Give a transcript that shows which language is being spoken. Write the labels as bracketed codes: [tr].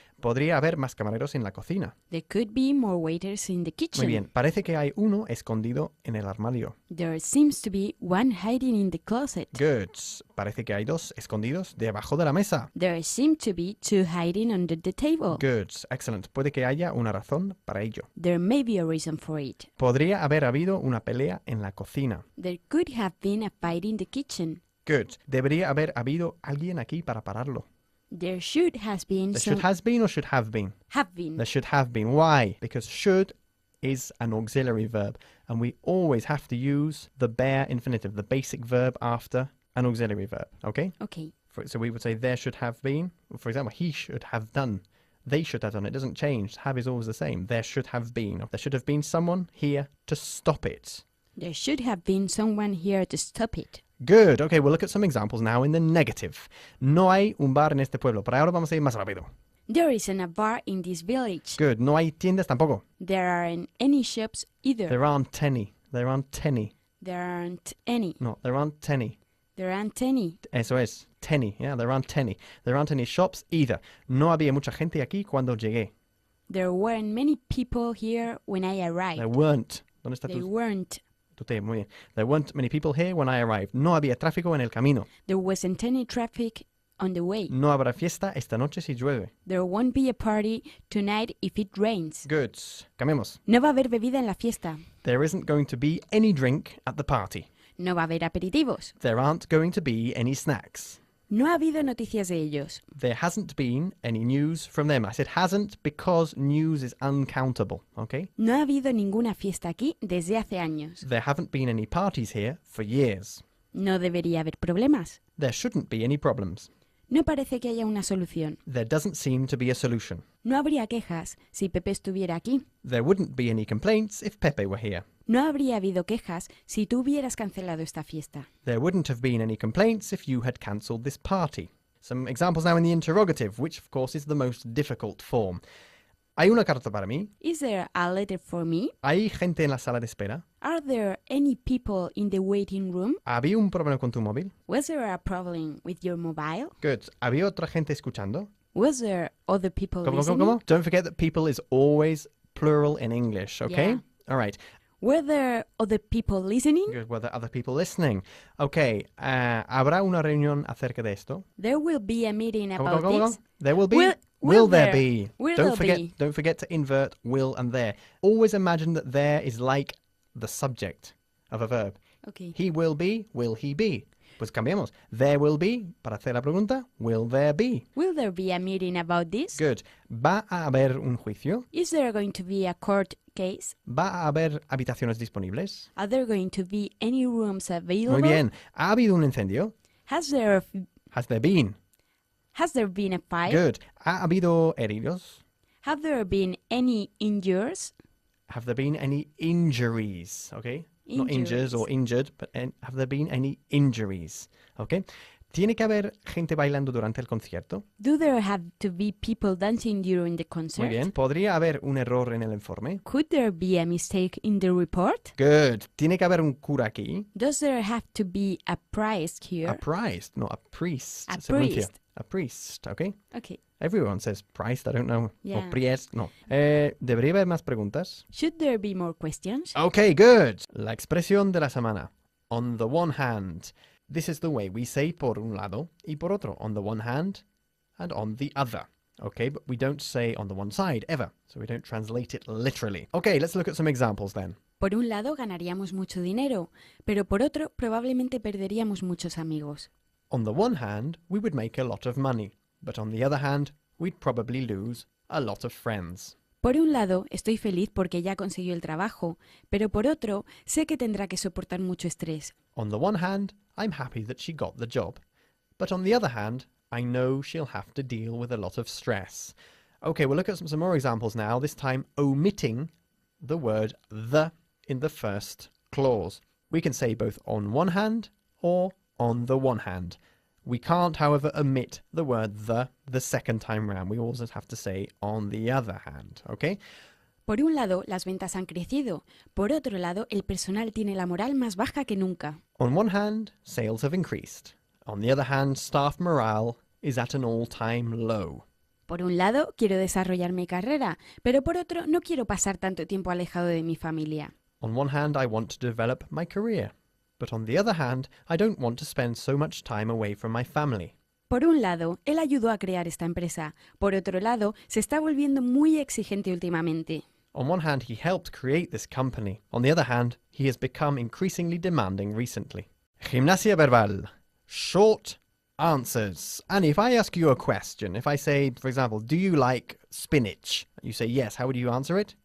[es] Podría haber más camareros en la cocina. [en] There could be more waiters in the kitchen. [es] Muy bien. Parece que hay uno escondido en el armario. [en] There seems to be one hiding in the closet. Good. [es] Parece que hay 2 escondidos debajo de la mesa. [en] There seem to be 2 hiding under the table. Good. Excellent. [es] Puede que haya una razón para ello. [en] There may be a reason for it. [es] Podría haber habido una pelea en la cocina. [en] There could have been a fight in the kitchen. Good. [es] Debería haber habido alguien aquí para pararlo. [en] There should have been There some... should has been or should have been? have been. There should have been. Why? Because should is an auxiliary verb, and we always have to use the bare infinitive, the basic verb after an auxiliary verb. Okay? Okay. So we would say there should have been. For example, he should have done. They should have done. It doesn't change. Have is always the same. There should have been. There should have been someone here to stop it. There should have been someone here to stop it. Good. Okay, we'll look at some examples now in the negative. [es] No hay un bar en este pueblo. Pero ahora vamos a ir más rápido. [en] There isn't a bar in this village. [es] Good. No hay tiendas tampoco. [en] There aren't any shops either. There aren't any. There aren't any. There aren't any. No, there aren't any. There aren't any. [es] Eso es. [en] Any. Yeah, there aren't any. There aren't any shops either. [es] No había mucha gente aquí cuando llegué. [en] There weren't many people here when I arrived. There weren't [es] ¿Dónde está [en] They [es] tu...? [en] weren't. [es] Tu T, muy bien. [en] There weren't many people here when I arrived. [es] No había tráfico en el camino. [en] There wasn't any traffic on the way. [es] No habrá fiesta esta noche si llueve. [en] There won't be a party tonight if it rains. [es] Good. Cambiemos. No va a haber bebida en la fiesta. [en] There isn't going to be any drink at the party. [es] No va a haber aperitivos. [en] There aren't going to be any snacks. [es] No ha habido noticias de ellos. [en] There hasn't been any news from them. I said hasn't because news is uncountable, okay? [es] No ha habido ninguna fiesta aquí desde hace años. [en] There haven't been any parties here for years. [es] No debería haber problemas. [en] There shouldn't be any problems. [es] No parece que haya una solución. [en] There doesn't seem to be a solution. [es] No habría quejas si Pepe estuviera aquí. [en] There wouldn't be any complaints if Pepe were here. [es] No habría habido quejas si tú hubieras cancelado esta fiesta. [en] There wouldn't have been any complaints if you had cancelled this party. Some examples now in the interrogative, which of course is the most difficult form. [es] ¿Hay una carta para mí? [en] Is there a letter for me? [es] ¿Hay gente en la sala de espera? [en] Are there any people in the waiting room? [es] ¿Había un problema con tu móvil? [en] Was there a problem with your mobile? Good. [es] ¿Había otra gente escuchando? [en] Was there other people [es] ¿Cómo? [en] listening? Don't forget that people is always plural in English, okay? Yeah. All right. Were there other people listening? Good. Were there other people listening? Okay. [es] ¿Habrá una reunión acerca de esto? [en] There will be a meeting about Go. this. There will be. Will there there? be? Will Don't there be? Don't forget to invert will and there. Always imagine that there is like the subject of a verb. Okay. He will be. Will he be? [es] Pues cambiamos. [en] There will be. [es] Para hacer la pregunta, [en] will there be? Will there be a meeting about this? [es] Good. ¿Va a haber un juicio? [en] Is there going to be a court case? [es] ¿Va a haber habitaciones disponibles? [en] Are there going to be any rooms available? [es] Muy bien. ¿Ha habido un incendio? [en] Has there Has there been? been a fire? Good. ¿Ha habido heridos? Have there been any injuries? Have there been any injuries? Okay. Not injures or injured, but have there been any injuries? Okay. [es] ¿Tiene que haber gente bailando durante el concierto? [en] Do there have to be people dancing during the concert? [es] Muy bien. ¿Podría haber un error en el informe? [en] Could there be a mistake in the report? Good. ¿Tiene que haber un cura aquí? Does there have to be a priest here? A priest, not a priest. A [es] Se pronuncia. [en] priest. A priest, okay? Okay. Everyone says priest, I don't know. Yeah. Or priest, no. [es] ¿Debería haber más preguntas? [en] Should there be more questions? Okay, good. [es] La expresión de la semana. [en] On the one hand. This is the way we say [es] por un lado y por otro. [en] On the one hand and on the other. Okay, but we don't say on the one side ever. So we don't translate it literally. Okay, let's look at some examples then. [es] Por un lado ganaríamos mucho dinero, pero por otro probablemente perderíamos muchos amigos. [en] On the one hand, we would make a lot of money. But on the other hand, we'd probably lose a lot of friends. [es] Por un lado, estoy feliz porque ya consiguió el trabajo, pero por otro, sé que tendrá que soportar mucho estrés. [en] On the one hand, I'm happy that she got the job. But on the other hand, I know she'll have to deal with a lot of stress. Okay, we'll look at some more examples now, this time omitting the word the in the first clause. We can say both on one hand or on the one hand. We can't, however, omit the word the second time round. We always have to say on the other hand, okay? [es] Por un lado, las ventas han crecido. Por otro lado, el personal tiene la moral más baja que nunca. [en] On one hand, sales have increased. On the other hand, staff morale is at an all-time low. [es] Por un lado, quiero desarrollar mi carrera, pero por otro, no quiero pasar tanto tiempo alejado de mi familia. [en] On one hand, I want to develop my career. But on the other hand, I don't want to spend so much time away from my family. [es] Por un lado, él ayudó a crear esta empresa. Por otro lado, se está volviendo muy exigente últimamente. [en] On one hand, he helped create this company. On the other hand, he has become increasingly demanding recently. [es] Gimnasia verbal. [en] Short answers. And if I ask you a question, if I say, for example, do you like spinach? You say yes. How would you answer it?